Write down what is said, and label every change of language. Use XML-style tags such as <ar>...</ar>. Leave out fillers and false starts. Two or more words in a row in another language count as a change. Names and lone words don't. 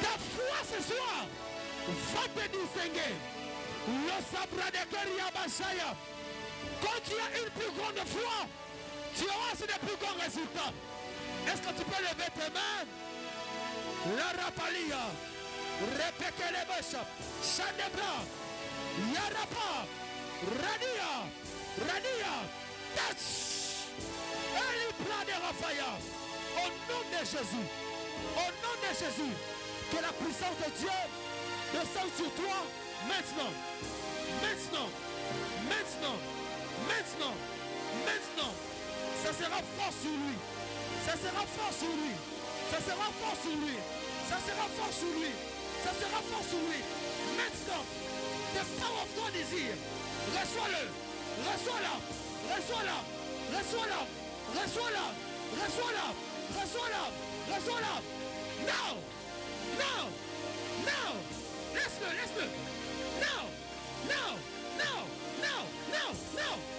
<fr>Ta foi ce soir va te distinguer. Le sabra de Keriabashaya. Quand tu as une plus grande foi, tu auras aussi de plus grands résultats. Est-ce que tu peux lever tes mains? La rapalia. Répétez les bêches. Chandebra. Yarapa. Radia. Radia. Touch. Elipla de Raphaël. Au nom de Jésus. Au nom de Jésus. Que la puissance de Dieu descende sur toi maintenant. Maintenant. Maintenant. Maintenant. Maintenant. Ça sera fort sur lui. Ça sera fort sur lui. Ça sera fort sur lui. Ça sera fort sur lui. Ça sera fort sur lui. Maintenant.</fr> <en>The power of God is here.</en> <fr>Reçois-le. Reçois-la. Reçois-la. Reçois-la. Reçois-la. Reçois-la. Reçois-la. Reçois-la.</fr> <en>Now. Now. Now.</en> <fr>Laisse-le. Laisse-le.</fr> <en>Now. Now. Now. Now. Now. Now.</en>